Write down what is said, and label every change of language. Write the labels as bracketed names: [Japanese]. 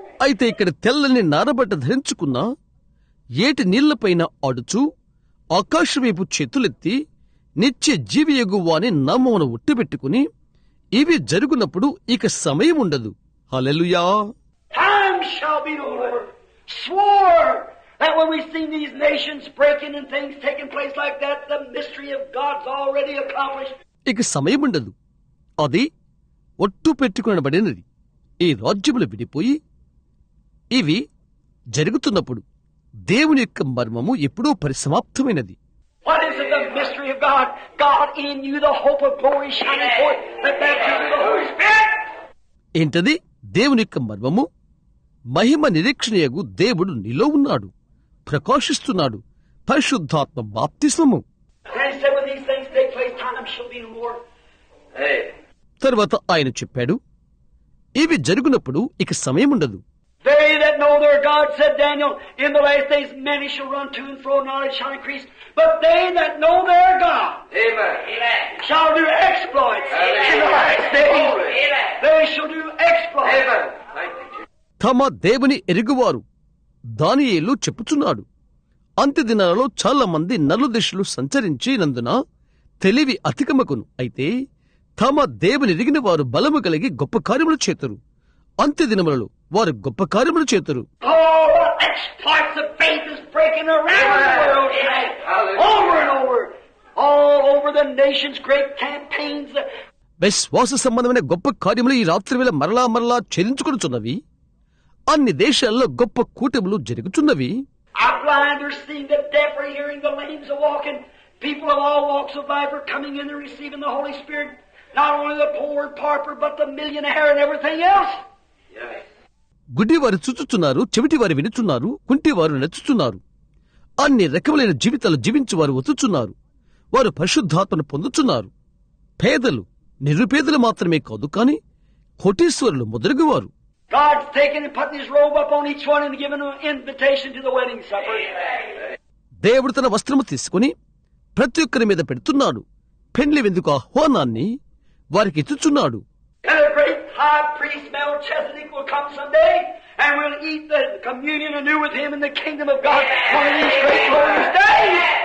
[Telugu] అయితే ఇక్కడ తెల్లని నారబట్ట ధరించుకున్న ఏటి నీళ్లపైన ఆడుచు ఆకాశవైపు చేతులెత్తి నిత్య జీవియగు వాని నామమును ఒట్టుబెట్టుకుని, ఇవి జరుగునప్పుడు ఇక సమయం ఉండదు. హల్లెలూయా. [English] Time shall be no more. Swore that when we see these nations breaking and things taking place like that, the mystery of God's already accomplished. [Telugu] ఇక సమయం ఉండదు. అది ఒట్టు పెట్టుకునబడినది. ఈ రాజ్యములు విడిపోయి ఇవి జరుగుతున్నప్పుడు దేవుని యొక్క మర్మము ఎప్పుడూ పరిసమాప్తమైనది. [English] What is it, the mystery of God? God in you, the hope of glory shining forth, the baptism of the Holy Spirit. [Telugu] ఏంటది? దేవుని యొక్క మర్మము, మహిమ నిరీక్షణయగు దేవుడు నీలో ఉన్నాడు, ప్రకాశిస్తున్నాడు, పరిశుద్ధాత్మ బాప్తిస్మము. [English] And he said, when these things take place, time shall be no more. [Telugu] తర్వాత ఆయన చెప్పాడు, ఇవి జరుగునప్పుడు ఇక సమయం ఉండదు. [English] They that know their God, said Daniel, in the last days many shall run to and fro, knowledge shall increase. But they that know their God, Amen, shall do exploits. Amen. In the last days. Amen. They shall do exploits. Amen. [Telugu] తమ దేవుని ఎరుగువారు దానియేలు చెప్పుచున్నాడు, అంత్య దినాలలో చాలా మంది నలుదిశలు సంచరించినందున తెలివి అధికమగును. అయితే తమ దేవుని ఎరిగిన వారు బలము కలిగి గొప్ప కార్యములు చేతురు. అంత్య దినములలో వారు గొప్ప కార్యములు చేతురు. [English] Exploits of faith is breaking around the world tonight. Over and over. All over the nations, great campaigns. [Telugu] విశ్వాస సంబంధమైన గొప్ప కార్యములు ఈ రాత్రి వేళ మరలా మరలా చెల్లించుకొనుచున్నవి. అన్ని దేశాల్లో గొప్ప కూటములు జరుగుతున్నవి. [English] Blind are seeing, the deaf are hearing, the lame are walking. People of all walks of life are coming in and receiving the Holy Spirit. Not only the poor and pauper, but the millionaire and everything else. [Telugu] గుడ్డివారు చూచుచున్నారు, చెవిటివారు వినుచున్నారు, కుంటివారు నచ్చుచున్నారు. అన్ని రకములైన జీవితాలు జీవించువారు వచ్చుచున్నారు. వారు పరిశుద్ధాత్మను పొందుచున్నారు. పేదలు, నిరుపేదలు మాత్రమే కాదు, కాని కోటీశ్వరులు మొదలుగువారు. [English] God's taken and putting his robe up on each one and given an invitation to the wedding supper. [Telugu] దేవుడు తన వస్త్రము తీసుకుని ప్రతి ఒక్కరి మీద పెడుతున్నాడు. పెండ్లి విందుకు ఆహ్వానాన్ని వారికి ఇచ్చుచున్నాడు. [English] And a great high priest Melchizedek will come someday and we'll eat the communion anew with him in the kingdom of God one of these great glorious days.